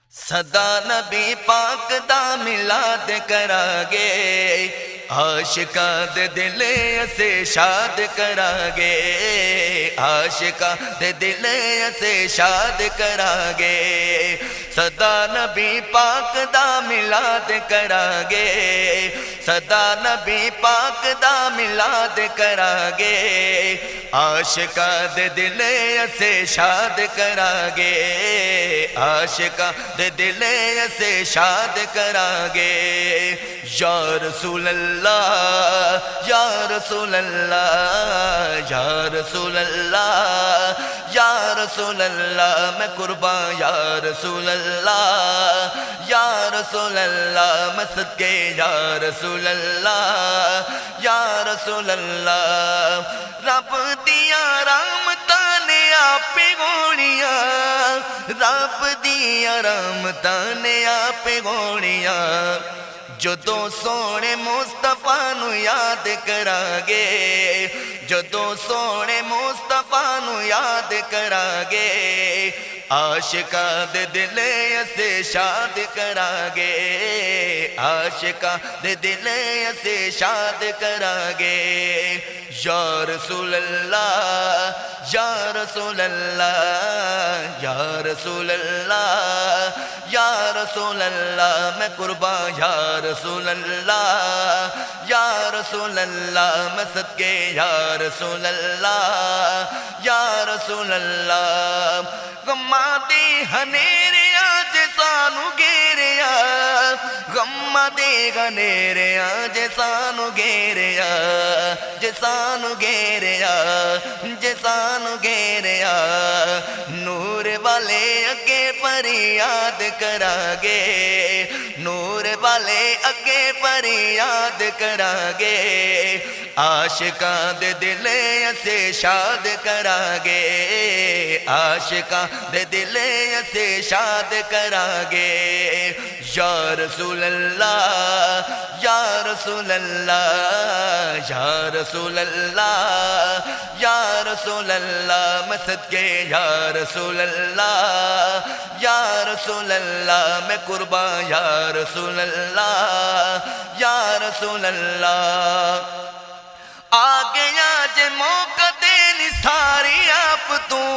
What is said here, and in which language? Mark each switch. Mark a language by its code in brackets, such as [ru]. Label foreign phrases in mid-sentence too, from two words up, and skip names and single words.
[pa] صدا نبی پاک دا میلاد کرانگے، عاشقاں دے دل اسے شاد کرانگے، عاشقاں دے دل اسے شاد کرانگے، صدا نبی پاک دا میلاد کرانگے، صدا نبی پاک دا میلاد کرانگے، عاشقاں دے دل اسے شاد کرانگے، عاشقاں دے دل اسے شاد کرانگے، [ar] یا رسول اللہ یا رسول اللہ یا رسول اللہ یا رسول اللہ [pa] میں قربان [ar] یا رسول اللہ یا رسول اللہ [pa] میں صدقے [ar] یا رسول اللہ یا رسول اللہ، [pa] رب دیا رحمتاں نے آپ گھوڑیاں، رب دیا رحمتاں نے آپ گھوڑیاں، جدوں سونے مصطفیٰ نو یاد کرانگے، جدوں سونے مصطفیٰ نو یاد کرانگے، عاشقاں دے دل اسے شاد کرانگے، عاشقاں دے دل اسے شاد کرانگے، [ar] یا رسول اللہ یا رسول اللہ یا رسول اللہ یا رسول اللہ [pa] میں قربان [ar] یا رسول اللہ یا رسول اللہ [pa] میں صدقے [ar] یا رسول اللہ یا رسول اللہ، [pa] غماں دے ہنیرے آج سانو گھیریا، غماں دے ہنیرے آج سانو گھیریا، جے سانو گھیریا جے سانو گھیریا، نور والے اگے فریاد کرانگے، نور والے اگے فریاد کرانگے، عاشقاں دے دل اسے شاد کرانگے، عاشقاں دے دل اسے شاد کرانگے، [ar] یا رسول اللہ یا رسول اللہ یا رسول اللہ یا رسول اللہ [pa] میں صدقے [ar] یا رسول اللہ یا رسول اللہ [pa] میں قربان [ar] یا رسول اللہ یا رسول اللہ، [pa] آ گیا جے موقع دے نثاری آپ تو،